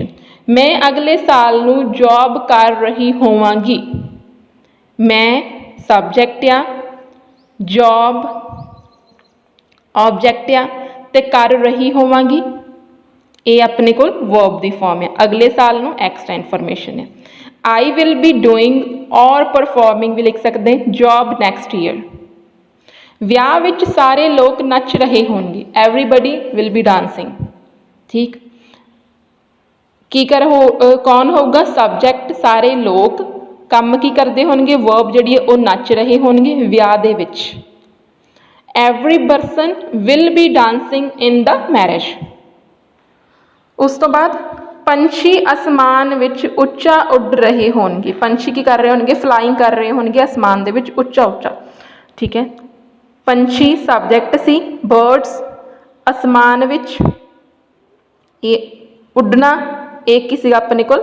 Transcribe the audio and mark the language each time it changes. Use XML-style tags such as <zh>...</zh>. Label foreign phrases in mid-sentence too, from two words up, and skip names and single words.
<pa>ਮੈਂ ਅਗਲੇ ਸਾਲ ਨੂੰ ਜੌਬ ਕਰ ਰਹੀ ਹੋਵਾਂਗੀ। ਮੈਂ ਸਬਜੈਕਟ ਆ, ਜੌਬ ਆਬਜੈਕਟ ਆ, ਤੇ ਕਰ ਰਹੀ ਹੋਵਾਂਗੀ ਇਹ ਆਪਣੇ ਕੋਲ ਵਰਬ ਦੀ ਫਾਰਮ ਹੈ। ਅਗਲੇ ਸਾਲ ਨੂੰ</pa> <en>extra information</en> <pa>ਹੈ।</pa> <en>I will be doing or performing</en> <pa>ਵੀ ਲਿਖ ਸਕਦੇ</pa> <en>job next year।</en> <pa>ਵਿਆਹ ਵਿੱਚ ਸਾਰੇ ਲੋਕ ਨੱਚ ਰਹੇ ਹੋਣਗੇ,</pa> <en>everybody will be dancing।</en> <pa>ਠੀਕ, ਕੀ ਕੌਣ ਹੋਊਗਾ ਸਬਜੈਕਟ, ਸਾਰੇ ਲੋਕ, ਕੰਮ ਕੀ ਕਰਦੇ ਹੋਣਗੇ ਵਰਬ ਜਿਹੜੀ ਹੈ ਉਹ ਨੱਚ ਰਹੇ ਹੋਣਗੇ ਵਿਆਹ ਦੇ ਵਿੱਚ।</pa> <en>every person will be dancing in the marriage।</en> <pa>ਉਸ ਤੋਂ ਬਾਅਦ ਪੰਛੀ ਅਸਮਾਨ ਵਿੱਚ ਉੱਚਾ ਉੱਡ ਰਹੇ ਹੋਣਗੇ। ਪੰਛੀ ਕੀ ਕਰ ਰਹੇ ਹੋਣਗੇ? ਫਲਾਈਂਗ ਕਰ ਰਹੇ ਹੋਣਗੇ ਅਸਮਾਨ ਦੇ ਵਿੱਚ ਉੱਚਾ ਉੱਚਾ। ਠੀਕ ਹੈ, ਪੰਛੀ ਸਬਜੈਕਟ ਸੀ, ਬਰਡਸ ਅਸਮਾਨ ਵਿੱਚ, ਇਹ ਉੱਡਣਾ ਇਹ ਕੀ ਸੀਗਾ ਆਪਣੇ ਕੋਲ?</pa>